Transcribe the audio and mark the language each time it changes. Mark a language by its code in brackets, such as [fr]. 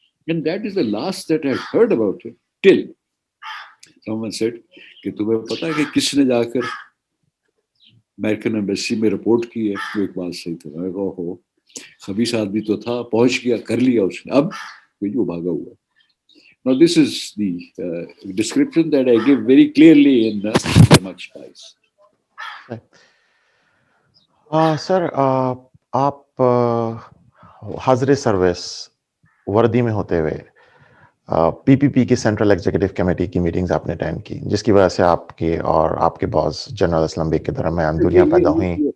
[en] And that is the last that I heard about it till someone said [ur] کہ تمہیں پتا ہے کہ کس نے جا کر امریکن ایمبیسی میں رپورٹ کی ہے. وہ ایک بات صحیح تھا. میں نے کہا ہو خبیث آدمی تو تھا, پہنچ گیا, کر لیا اس نے, اب وہ بھاگا ہوا. [en] Now this is the description that I give very clearly in Damak Spice. [ur] سر آپ حاضر سروس وردی میں ہوتے ہوئے پی پی پی کی سینٹرل ایگزیکٹو کمیٹی کی میٹنگز آپ نے اٹینڈ کی, جس کی وجہ سے آپ کے اور آپ کے باس جنرل اسلم بیگ کے درمیان دوریاں پیدا ہوئیں.